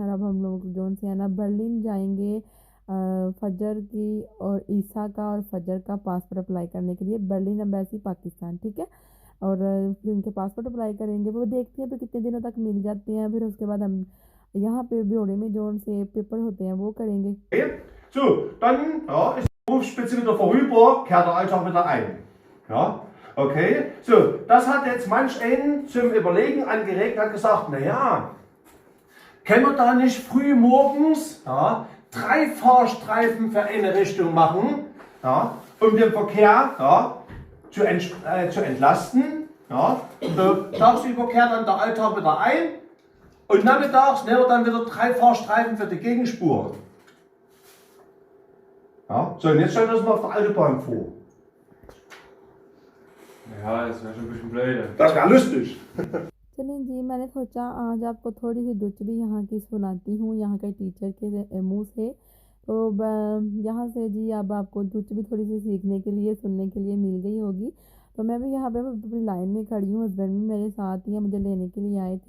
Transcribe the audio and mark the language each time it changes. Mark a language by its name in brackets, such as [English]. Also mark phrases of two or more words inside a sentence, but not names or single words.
[Hindi] और अब हम लोग जो से है ना बर्लिन जाएंगे फजर की और ईसा का और फजर का [English] passport apply [Hindi] करने के लिए, बर्लिन एम्बेसी पाकिस्तान, ठीक है। और फिर उनके [English] passport apply [Hindi] करेंगे, वो देखते हैं फिर कितने दिनों तक मिल जाते हैं। फिर उसके बाद हम यहाँ पे ब्योड़े में जो उनसे पेपर होते हैं वो करेंगे। [German] So, dann ja, ist die Berufsspitze wieder vorüber, kehrt der Alltag wieder ein. Ja, okay. So, das hat jetzt manch einen zum Überlegen angeregt, hat gesagt, naja, können wir da nicht früh morgens 3 Fahrstreifen für eine Richtung machen, ja, um den Verkehr zu entlasten. Ja. So, tagsüber kehrt dann der Alltag wieder ein und nachmittags nehmen wir dann wieder 3 Fahrstreifen für die Gegenspur. Ja, so, und jetzt stellen wir uns mal auf der Autobahn vor. Ja, das wäre schon ein bisschen blöd. Das wäre lustig. [Hindi] चलें जी, मैंने सोचा आज आपको थोड़ी सी डुच भी यहाँ की सुनाती हूँ, यहाँ के टीचर के मुंह से। तो यहाँ से जी अब आपको डुच भी थोड़ी सी सीखने के लिए, सुनने के लिए मिल गई होगी। तो मैं भी यहाँ पे अपनी लाइन में खड़ी हूँ, हस्बैंड भी मेरे साथ ही हैं, मुझे लेने के लिए आए थे।